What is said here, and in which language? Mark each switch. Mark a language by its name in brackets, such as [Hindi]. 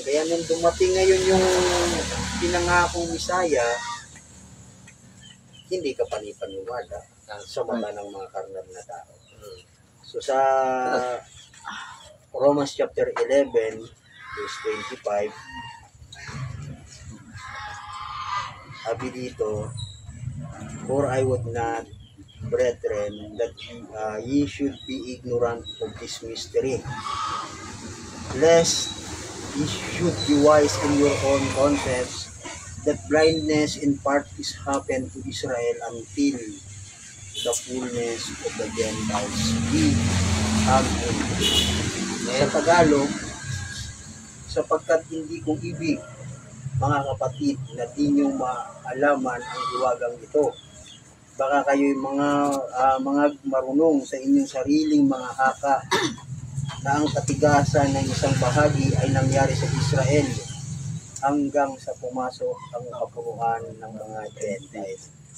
[Filipino] Kaya nung dumating ngayon yung pinangakong Misaya, hindi ka panipaniwala sa mata ng mga karnal na tao. So sa Romans chapter 11, verse 25, sabi dito, [English] for I would not, brethren, that ye should be ignorant of this mystery, lest ye should be wise in your own conscience, that blindness in part is happened to Israel until the fullness of the Gentiles be come in. [Filipino] Sa Tagalog, sapagkat hindi kong ibig, mga kapatid, na di nyo maalaman ang iwagang ito. Baka kayo'y mga marunong sa inyong sariling mga haka na ang katigasan ng isang bahagi ay nangyari sa Israel hanggang sa pumasok ang kapunuan ng mga Gentiles.